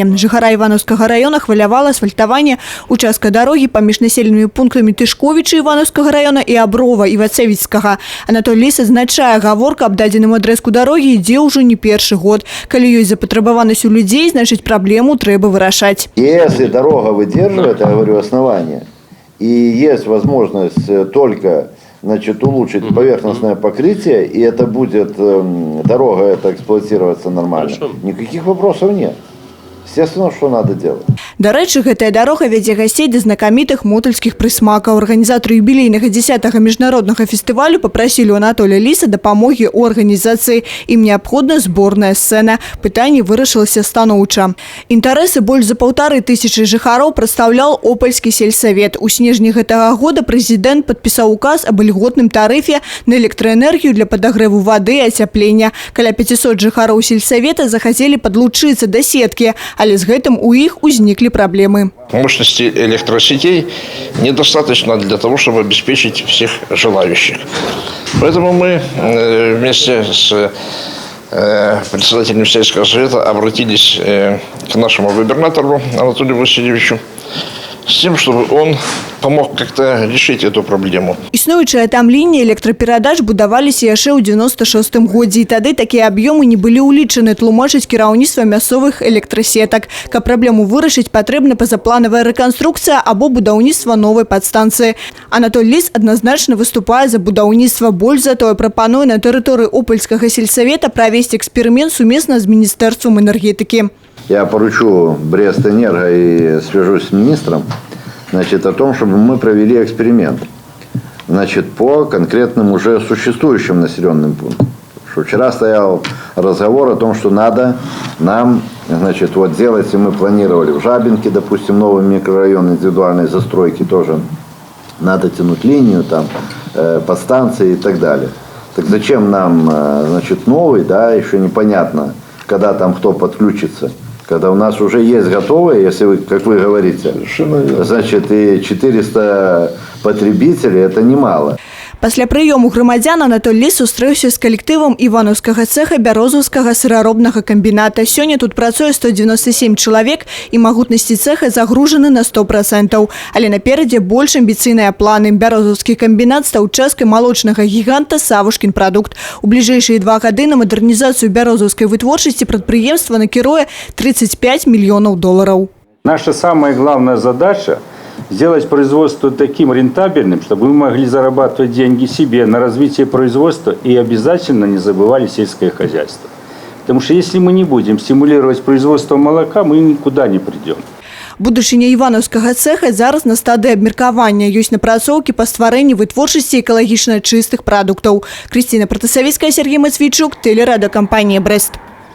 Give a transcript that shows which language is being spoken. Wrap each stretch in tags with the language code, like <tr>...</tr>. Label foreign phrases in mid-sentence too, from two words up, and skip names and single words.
<be>Жыхара Івановскага раёна хвалявала асфальтаванне участка дарогі паміж населенымі пунктамі Тышковіча Івановскага раёна і Аброва Івацевіцкага. Анатолій Ліса адзначае, гаворка аб дадзеным адрэзку дарогі ідзе ўжо не першы год. Калі ёсць запатрабаванасць у людзей, значыць праблему трэба вырашаць.</be> <ru>Если дорога выдерживает, я говорю, основание, и есть возможность только улучшить поверхностное покрытие, и это будет дорога это эксплуатироваться нормально. Хорошо. Никаких вопросов нет. Естественно, что надо делать.</ru> <be>До рэчы, гэтая дарога вядзе гасцей да знакамітых мотальскіх прысмакаў. Арганізатары юбілейнага 10-го міжнароднага фестывалю папрасілі у Анатолія Ліса дапамогі ў арганізацыі. Ім неабходна зборная сцэна. Пытанне вырашылася станоўча. Інтарэсы больш за 1500 жыхароў прадстаўляў Опальскі сельсавет. У снежні гэтага года прэзідэнт падпісаў указ аб льготным тарыфе на электраэнергію для падагрэву вады і ацяплення. Каля 500 жыхароў сельсавета захацелі падлучыцца да сеткі, але з гэтым у іх узніклі проблемы.</be> <ru>Мощности электросетей недостаточно для того, чтобы обеспечить всех желающих. Поэтому мы вместе с председателем сельского совета обратились к нашему губернатору Анатолию Васильевичу с тем, чтобы он помог как-то решить эту проблему.</ru> <be>Існуючыя там лінії электраперадач будаваліся яшчэ ў 96-м годзе, і тады такія аб'ёмы не былі ўлічаны, тлумачыць кіраўніцтва мясцовых электрасетак. Каб праблему вырашыць, патрэбна пазапланавая рэканструкцыя або будаўніцтва новай падстанцыі. Анатолій Ліс адназначна выступае за будаўніцтва. Больш за тое, прапануе на тэрыторыі Опальскага сельсавета правесці эксперымент сумесна з Міністэрствам энергетыкі.</be> <ru>Я поручу Брестэнерго и свяжусь с министром, о том, чтобы мы провели эксперимент, по конкретным уже существующим населенным пунктам. Вчера стоял разговор о том, что надо нам, делать, и мы планировали в Жабинке, допустим, новый микрорайон индивидуальной застройки тоже, надо тянуть линию там, подстанции и так далее. Так зачем нам, новый, еще непонятно, когда там кто подключится. Когда у нас уже есть готовые, если вы, как вы говорите, и 400 потребителей, это немало.</ru> <be>Пасля прыёму грамадзян Анатолій Ліс сустрэўся з калектывам Івановскага цэха Бярозаўскага сыраробнага камбіната. Сёння тут працуе 197 чалавек, і магутнасці цэха загружаны на 100%. Але наперадзе больш амбіцыйныя планы. Бярозаўскі камбінат стаў часткай малочнага гіганта «Савушкін прадукт». У бліжэйшыя 2 гады на мадэрнізацыю бярозаўскай вытворчасці прадпрыемства накіруе $35 мільёнаў.</be> <ru>Наша самая главная задача – сделать производство таким рентабельным, чтобы мы могли зарабатывать деньги себе на развитие производства и обязательно не забывали сельское хозяйство. Потому что если мы не будем стимулировать производство молока, мы никуда не придем.</ru> <be>Будучыня Івановскага цэха зараз на стадыі абмеркавання. Ёсць напрацоўкі па стварэнні вытворчасці экалагічна чыстых прадуктаў. Крысціна Пратасавіцкая, Сергей Матвійчук, тэлерадыёкампанія «Брэст».</be>